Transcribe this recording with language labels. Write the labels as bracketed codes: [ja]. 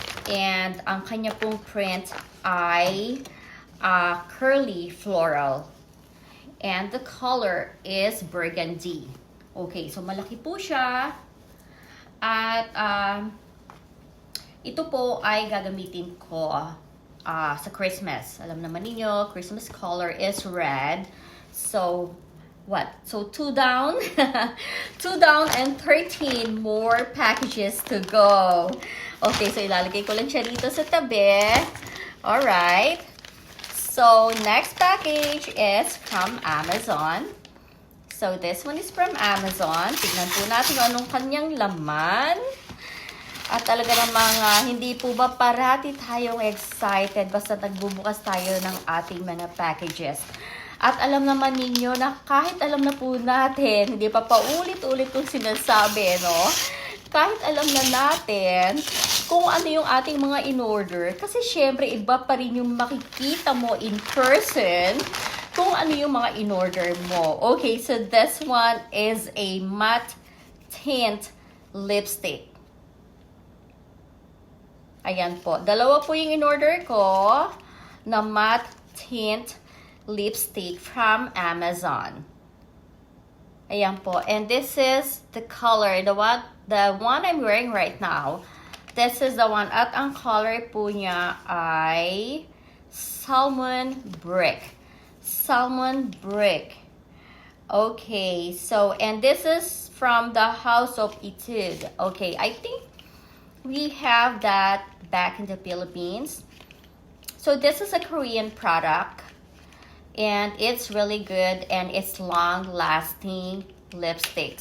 [tl] And ang kanya pong print ay curly floral. [en] And the color is burgundy. [tl] Okay, so malaki po siya. At ito po ay gagamitin ko sa Christmas. Alam naman ninyo, [en] Christmas color is red. So, what? So, 2 down. 2 down and 13 more packages to go. [tl] Okay, so ilalagay ko lang siya dito sa tabi. Alright. [en] So, next package is from Amazon. So, this one is from Amazon. [tl] Tignan po natin anong kanyang laman. At talaga namang hindi po ba parati tayong excited basta nagbubukas tayo ng ating mga packages. At alam naman ninyo na kahit alam na po natin, hindi pa paulit-ulit kong sinasabi, no? Kahit alam na natin kung ano yung ating mga in-order, kasi syempre iba pa rin yung makikita mo [en] in person [tl] kung ano yung mga in-order mo. [en] Okay, so this one is a matte tint lipstick. [tl] Ayan po. Dalawa po yung in-order ko na matte tint lipstick from Amazon. Ayan po. [en] And this is the color, the one I'm wearing right now. This is the one. [tl] At ang color po niya ay salmon brick. [en] Salmon brick. Okay. So, and this is from the House of Etude. Okay. I think we have that back in the Philippines. So, this is a Korean product. And it's really good and it's long-lasting lipstick.